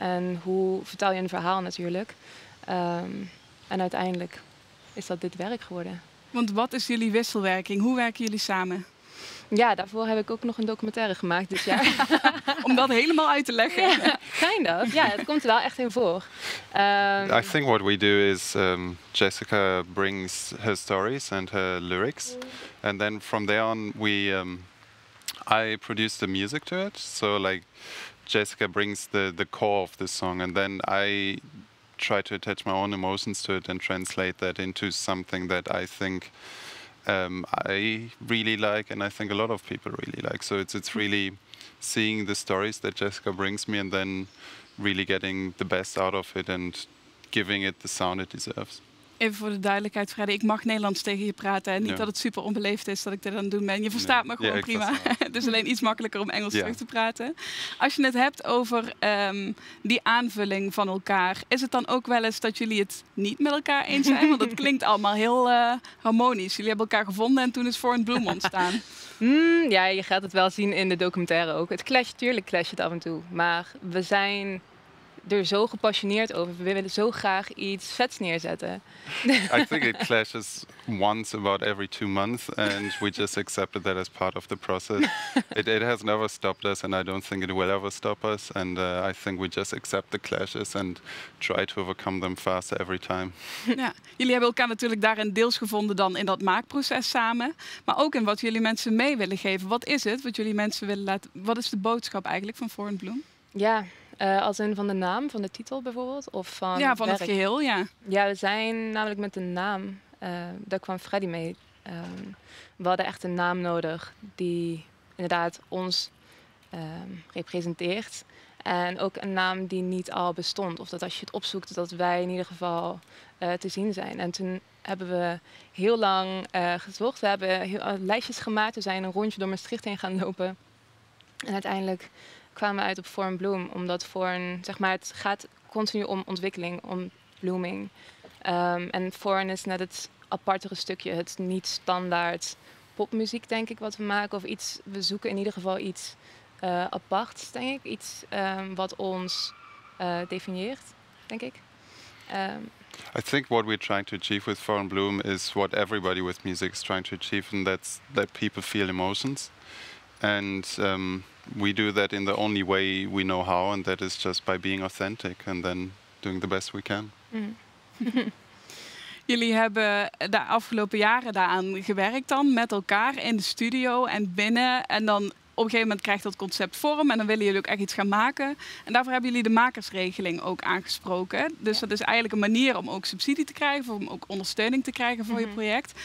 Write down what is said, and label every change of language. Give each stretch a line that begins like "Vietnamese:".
Dutch: En hoe vertaal je een verhaal natuurlijk. En uiteindelijk is dat dit werk geworden. Want wat is jullie wisselwerking? Hoe werken jullie samen? Ja, daarvoor heb ik ook nog een documentaire gemaakt dit jaar. Om dat helemaal uit te leggen.
English: Ja, kind of.
Dutch: Ja, het komt er wel echt in voor.
English: I think what we do is Jessica brings her stories and her lyrics, and then from there on I produce the music to it. So like Jessica brings the core of the song, and then I try to attach my own emotions to it and translate that into something that I think I really like, and I think a lot of people really like. So it's really seeing the stories that Jessica brings me, and then really getting the best out of it and giving it the sound it deserves.
Dutch: Even voor de duidelijkheid, Freddy, ik mag Nederlands tegen je praten. En niet Ja. dat het super onbeleefd is dat ik dit aan het doen ben. Je verstaat me gewoon Ja, ik prima. versta Het is alleen iets makkelijker om Engels Ja. terug te praten. Als je het hebt over die aanvulling van elkaar, is het dan ook wel eens dat jullie het niet met elkaar eens zijn? Want het klinkt allemaal heel harmonisch. Jullie hebben elkaar gevonden en toen is For in Bloom ontstaan. Ja, je gaat het wel zien in de documentaire ook. Het clasht, tuurlijk clasht het af en toe. Maar we zijn er zo gepassioneerd over. We willen zo graag iets vets neerzetten.
English: I think it clashes once about every 2 months, and we just accepted that as part of the process. It has never stopped us, and I don't think it will ever stop us. And I think we just accept the clashes and try to overcome them faster every time.
Dutch: Ja. Jullie hebben elkaar natuurlijk daarin deels gevonden dan in dat maakproces samen. Maar ook in wat jullie mensen mee willen geven. Wat is het wat jullie mensen willen laten... Wat is de boodschap eigenlijk van For in Bloom? Ja, als in van de naam, van de titel bijvoorbeeld? Of van Ja, van het werk? geheel, ja. Ja, we zijn namelijk met de naam, daar kwam Freddy mee. We hadden echt een naam nodig die inderdaad ons representeert. En ook een naam die niet al bestond. Of dat als je het opzoekt, dat wij in ieder geval te zien zijn. En toen hebben we heel lang gezocht. We hebben lijstjes gemaakt. We zijn een rondje door Maastricht heen gaan lopen. En uiteindelijk kwamen we uit op For in Bloom. Omdat zeg maar, het gaat continu om ontwikkeling, om blooming. En Foreign is net het apartere stukje. Het niet standaard popmuziek, denk ik, wat we maken. Of iets, we zoeken in ieder geval iets aparts, denk ik. Iets wat ons definieert, denk ik.
English: I think what we're trying to achieve with For in Bloom is what everybody with music is trying to achieve, and that's that people feel emotions. And we do that in the only way we know how, and that is just by being authentic and then doing the best we can.
Dutch: Jullie hebben de afgelopen jaren daaraan gewerkt dan met elkaar in de studio en binnen. En dan op een gegeven moment krijgt dat concept vorm en dan willen jullie ook echt iets gaan maken. En daarvoor hebben jullie de makersregeling ook aangesproken. Dus dat is eigenlijk een manier om ook subsidie te krijgen, om ook ondersteuning te krijgen voor je project.